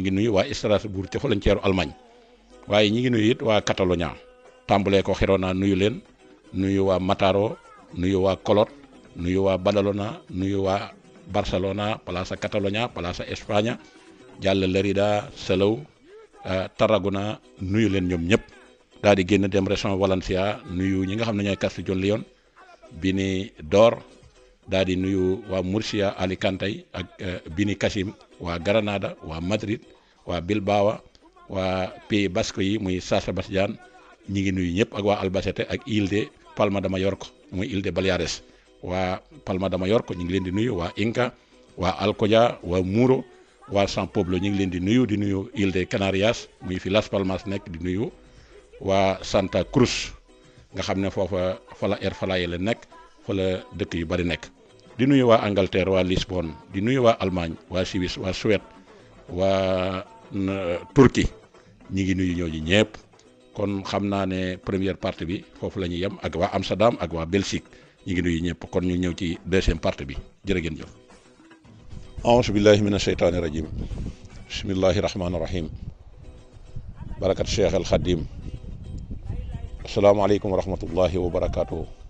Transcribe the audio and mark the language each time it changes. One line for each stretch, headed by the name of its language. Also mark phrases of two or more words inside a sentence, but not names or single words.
Wolof: ngi nuyu waa Strasbourg ca frontière Allemagne waaye ñi ngi nuyu it waa Catalonia tàmbalee ko Girona nuyu leen nuyu waa Mataro nuyu waa Colot nuyu waa Badalona nuyu waa Barcelona Plaça Catalonia Plaça Espagne jàll Lérida Salou Tarragona nuyu leen ñoom ñëpp daal di génn dem région Valencia nuyu ñi nga xam ne ñooy Castellón León Bini Dor daal di nuyu waa Murcia Alicante ak Bini Kassim waa Granada waa Madrid waa Bilbao waa Pays Basque yi muy San Sebastián ñi ngi nuyu ñëpp ak waa Albacete ak Île de Palma de Mallorca muy Île de Baleares waa Palma de Mallorca ñu ngi leen di nuyu waa Inca waa Alcoya waa Muro waa San Pablo ñu ngi leen di nuyu Île de Canarias muy fi Las Palmas nekk di nuyu waa Santa Cruz nga xam ne foofa fa la Air Falaye la nekk fa la dëkk yu bari nekk di nuyu waa Angleterre waa Lisbonne di nuyu waa Allemagne waa Suisse waa Suède waa Turquie ñi ngi nuyu ñooñu ñëpp kon xam naa ne
French: première partie
Wolof: bi foofu la ñuy yem ak waa Amsterdam ak waa Belgique ñi ngi nuyu ñëpp kon ñu ñëw ci
French: deuxième partie
Wolof: bi jërë ngeen jëf
Arabic: أعوذ بالله من الشيطان الرجيم بسم الله الرحمن الرحيم
Wolof: barakat Cheikh al Khadim
Arabic: السلام عليكم ورحمة الله وبركاته